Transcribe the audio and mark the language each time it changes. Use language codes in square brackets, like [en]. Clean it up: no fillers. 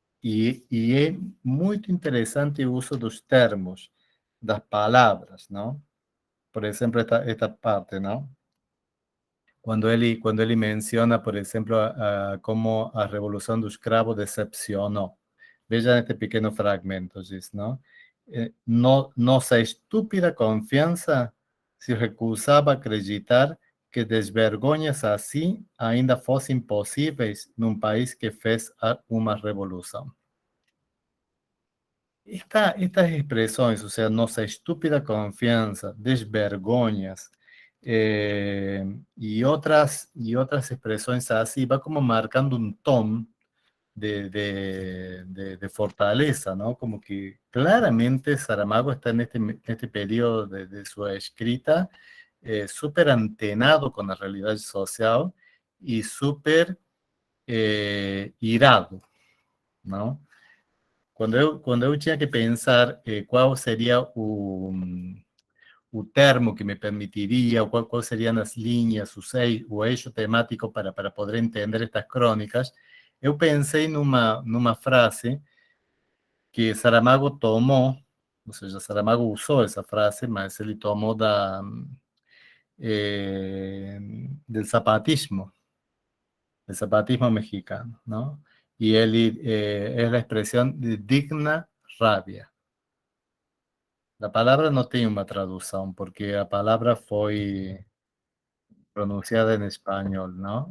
[es] Y es muy interesante el uso de los termos, las palabras, ¿no? Por ejemplo, esta parte, ¿no? Cuando él menciona, por ejemplo, cómo a Revolución dos Cravos decepcionó. Vean este pequeño fragmento, dice, ¿no? [pt] Nossa estúpida confiança se recusava a acreditar que desvergonhas assim ainda fossem possíveis num país que fez uma revolução. Estas expressões, ou seja, nossa estúpida confiança, desvergonhas, e outras expressões assim, vai como marcando um tom de fortaleza, ¿no? [es] Como que claramente Saramago está en este periodo de su escrita súper antenado con la realidad social y súper irado, ¿no? [pt] Quando eu tinha que pensar qual seria o termo que me permitiria, ou qual seriam as linhas, o eixo temático para poder entender estas crônicas, eu pensei numa frase que Saramago tomou, ou seja, Saramago usou essa frase, mas ele tomou [es] del zapatismo mexicano, ¿no? Y es la expresión de digna rabia. La palabra no tiene una traducción porque la palabra fue pronunciada en español, ¿no?